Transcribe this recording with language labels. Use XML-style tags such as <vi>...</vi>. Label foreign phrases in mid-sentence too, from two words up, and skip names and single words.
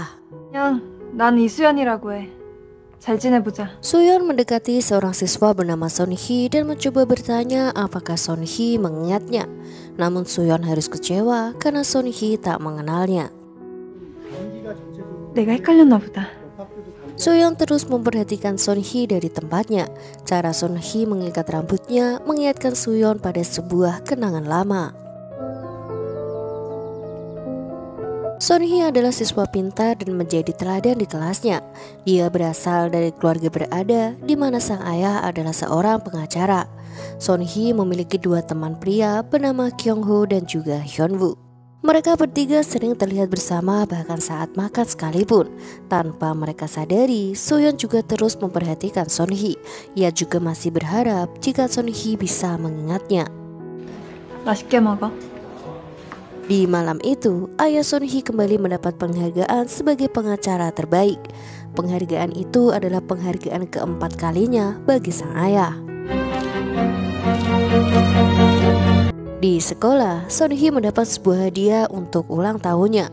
<ko>그냥 난 이수연이라고 해. 잘 지내보자.</ko> <id>Suyeon mendekati seorang siswa bernama Son Hee dan mencoba bertanya apakah Son Hee mengingatnya. Namun Suyeon harus kecewa karena Son Hee tak mengenalnya.</id> <ko>내가 헷갈렸나 보다.</ko> <id>Suyeon terus memperhatikan Son Hee dari tempatnya. Cara Son Hee mengikat rambutnya mengingatkan Suyeon pada sebuah kenangan lama. Son Hee adalah siswa pintar dan menjadi teladan di kelasnya. Dia berasal dari keluarga berada di mana sang ayah adalah seorang pengacara. Son Hee memiliki dua teman pria bernama Kyung Ho dan juga Hyun Woo. Mereka bertiga sering terlihat bersama bahkan saat makan sekalipun. Tanpa mereka sadari, Suyeon juga terus memperhatikan Son Hee. Ia juga masih berharap jika Son Hee bisa mengingatnya.</id> <ko>맛있게 먹어.</ko> <id>Di malam itu, ayah Son Hee kembali mendapat penghargaan sebagai pengacara terbaik. Penghargaan itu adalah penghargaan keempat kalinya bagi sang ayah. Di sekolah, Son Hee mendapat sebuah hadiah untuk ulang tahunnya.</id>